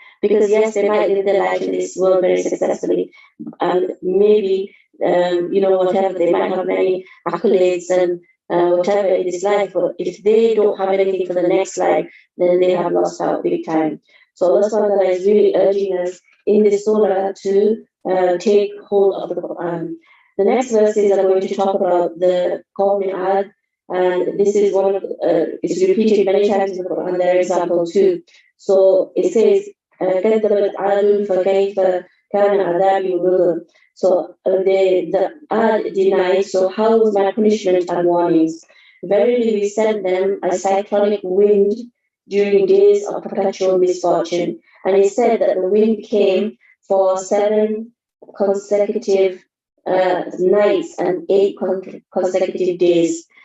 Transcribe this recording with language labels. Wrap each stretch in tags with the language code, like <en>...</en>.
<en>Because yes, they might live their life in this world very successfully, and maybe whatever, they might have many accolades and whatever in this life, but if they don't have anything for the next life, then they have lost out big time. So Allah subhanahu wa ta'ala is really urging us in this surah to take hold of the Quran. The next verses are going to talk about the Qawm Ad, and this is one of it's repeated many times in the Quran. Their example too. So it says,</en> <ar>كذبت عاد فكيف كان عذابي ونذر.</ar> <en>So the Ad denied, so how was my punishment and warnings? Verily we sent them a cyclonic wind during days of perpetual misfortune. And it said that the wind came for 7 consecutive nights and 8 consecutive days.</en>